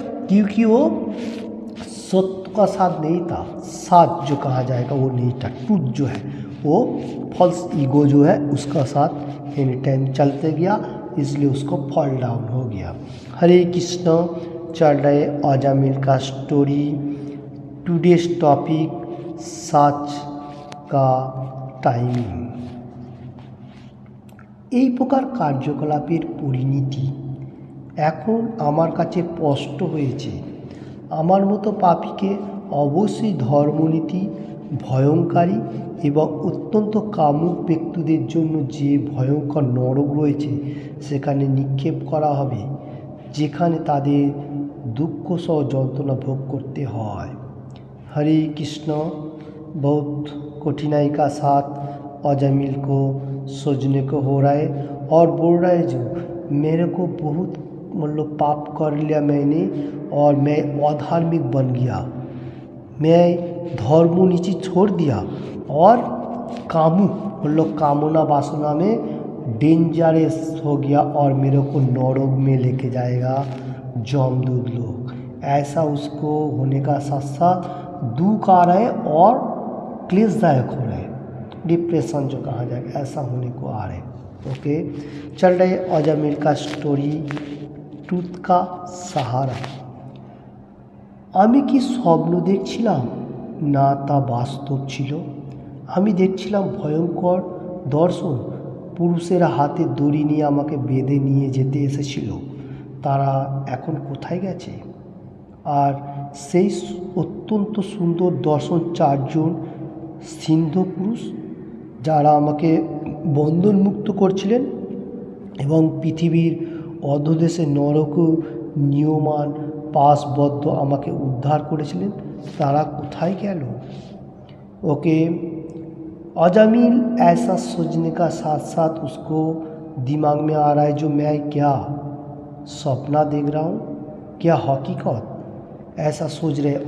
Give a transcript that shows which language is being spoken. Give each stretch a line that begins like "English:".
Hindi: क्योंकि वो सत्य का साथ नहीं था, साथ जो कहा जाएगा वो नहीं था, ट्रूथ जो है वो फॉल्स ईगो जो है उसका साथ एनी टाइम चलते गया, इसलिए उसको फॉल डाउन हो गया। हरे कृष्ण। चल रहे अजामिल का स्टोरी। टुडेस टॉपिक सच का টাইমিং।
Bangla: এই প্রকার কার্যকলাপের পরিণতি এখন আমার কাছে স্পষ্ট হয়েছে। আমার মতো পাপীকে অবশ্যই ধর্মনীতি ভয়ঙ্করী এবং অত্যন্ত কামুক ব্যক্তিদের জন্য যে ভয়ঙ্কর নরক রয়েছে সেখানে নিক্ষেপ করা হবে, যেখানে তাদের
Hindi: दुख सह
Bangla: যন্ত্রণা
Hindi: भोग करते हैं। हरे कृष्ण। बहुत कठिनाई का साथ अजामिल को सोचने को हो रहा है, और बोल रहा है जो मेरे को बहुत मतलब पाप कर लिया मैंने, और मैं अधार्मिक बन गया, मैं धर्म नीति छोड़ दिया, और कामु मतलब कामना वासना में डेंजरस हो गया, और मेरे को नरक में लेके जाएगा जमदूत लोग। ऐसा उसको होने का साथ साथ दुख आ रहा है और क्लेशदायक हो रहा है, डिप्रेशन जो कहा जाएगा ऐसा होने को आ रहा है। ओके, चल रहे अजामिल का स्टोरी। ট্রুথ का सहारा।
Bangla: আমি কি স্বপ্ন দেখছিলাম না তা বাস্তব ছিল? আমি দেখছিলাম ভয়ঙ্কর দর্শন, পুরুষেরা হাতে দড়ি নিয়ে আমাকে বেঁধে নিয়ে যেতে এসেছিল। তারা এখন কোথায় গেছে? আর সেই অত্যন্ত সুন্দর দর্শন চারজন সিন্ধু পুরুষ যারা আমাকে বন্ধনমুক্ত করছিলেন এবং পৃথিবীর অধোদেশে নরক নিয়মান পাশবদ্ধ আমাকে उद्धार করেছিলেন, তারা কোথায় গেল?
Hindi: ओके, अजामिल ऐसा सोचने का साथ साथ उसको दिमाग में आ रहा है जो मैं क्या सपना देख रहा हूँ, क्या हकीकत, ऐसा सोच रहे।